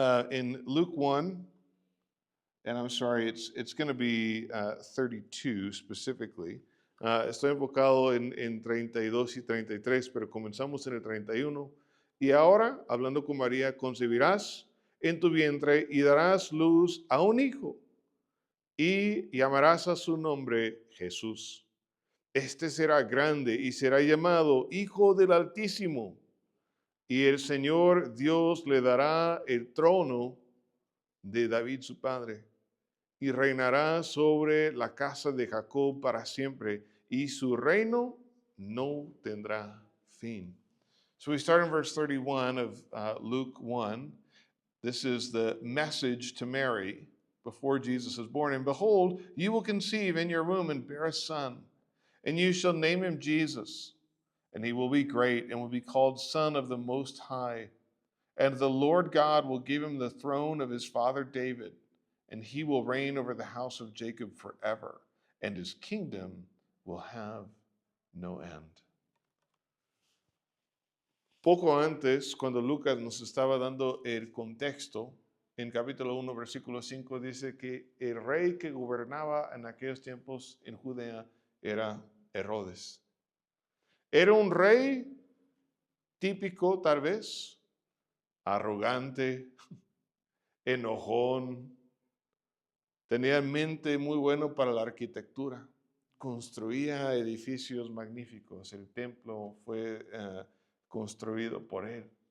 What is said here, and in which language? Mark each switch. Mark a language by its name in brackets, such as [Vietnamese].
[English] In Luke 1, and I'm sorry, it's going to be 32 specifically. [Spanish] Estoy enfocado en 32 y 33, pero comenzamos en el 31. Y ahora, hablando con María, concebirás en tu vientre y darás luz a un hijo y llamarás a su nombre Jesús. Este será grande y será llamado Hijo del Altísimo. Y el Señor Dios le dará el trono de David su padre y reinará sobre la casa de Jacob para siempre, y su reino no tendrá fin. [English] So we start in verse 31 of Luke 1. This is the message to Mary before Jesus is born. And behold, you will conceive in your womb and bear a son, and you shall name him Jesus. And he will be great and will be called Son of the Most High. And the Lord God will give him the throne of his father David, and he will reign over the house of Jacob forever, and his kingdom will have no end. [Spanish] Poco antes, cuando Lucas nos estaba dando el contexto, en capítulo 1, versículo 5, dice que el rey que gobernaba en aquellos tiempos en Judea era Herodes. Era un rey típico, tal vez, arrogante, enojón, tenía mente muy bueno para la arquitectura, construía edificios magníficos, el templo fue construido por él.